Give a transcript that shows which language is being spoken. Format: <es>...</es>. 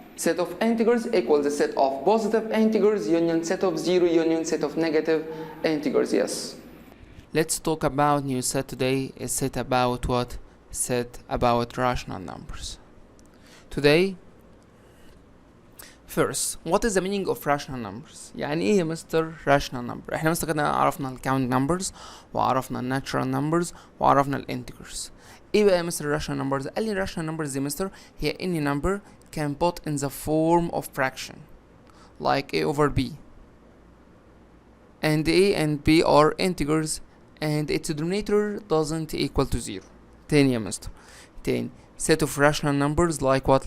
<en>Set of integers equals the set of positive integers union set of 0 union set of negative integers. Yes. Let's talk about new set today. A set about what? Set about rational numbers. Today, first, what is the meaning of rational numbers?</en> <ar>يعني ايه يا مستر rational number؟ احنا مستر كده عرفنا ال counting numbers وعرفنا ال natural numbers وعرفنا ال integers. ايه بقى يا مستر</ar> <en>rational numbers؟ قال لي rational numbers يا مستر هي any number can put in the form of fraction like a over b, and a and b are integers and its denominator doesn't equal to 0.</en> <ar>تاني يا مستر تاني</ar> <en>set of rational numbers like what?</en>